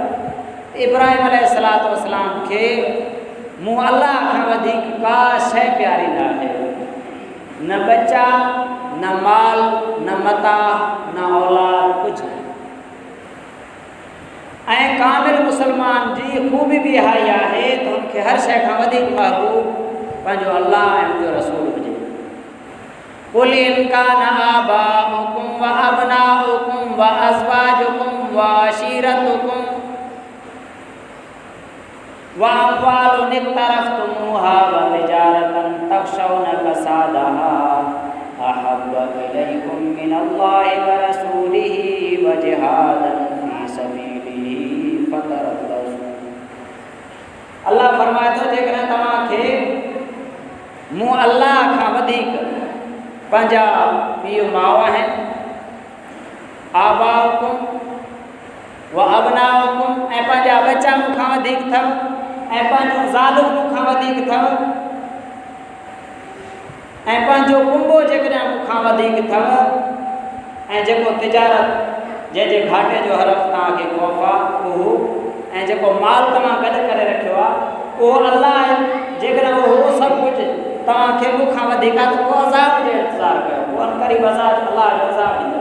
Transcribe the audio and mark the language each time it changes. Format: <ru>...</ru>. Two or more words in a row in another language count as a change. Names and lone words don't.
<sd>इब्राहिम अलैहिस्सलाम खे मूं अल्लाह खां वधीक का शइ प्यारी न आहे, न बच्चा, न माल, न मता, न औलाद, कुझु न। ऐं कामिल मुसलमान जी ख़ूबी बि इहा ई आहे त हुनखे हर शइ खां वधीक महबूब पंहिंजो अल्लाह ऐं मुंहिंजो रसूल हुजे।</sd> <ar>قل إن كان آباؤكم و أبناؤكم و أزواجكم و عشيرتكم و أموال اقترفتموها و تجارة تخشون كسادها أحب إليكم من الله و رسوله و جهاد في سبيله فتربصوا.</ar> <sd>अल्लाह फरमाए थो, जेकॾहिं तव्हांखे मूं अल्लाह खां वधीक पंहिंजा पीउ माउ आहिनि,</sd> <ar>آباؤكم و أبناؤكم,</ar> <sd>ऐं पंहिंजा बच्चा मूंखां वधीक अथव, ऐं पंहिंजो ज़ालूं मूंखां वधीक अथव, ऐं पंहिंजो कुंबो जेकॾहिं मूंखां वधीक अथव ऐं जेको तिजारत जंहिंजे घाटे जो हरफ़ तव्हांखे ख़ौफ़ आहे उहो ऐं जेको माल तव्हां गॾु करे रखियो आहे उहो अलाह जेकॾहिं उहो सभु कुझु तव्हांखे मूंखां वधीक आहे त पोइ अज़ाब जो इंतज़ारु कयो पोइ अनकरीब अज़ाब अलाह जो अज़ाब ॾींदो।</sd>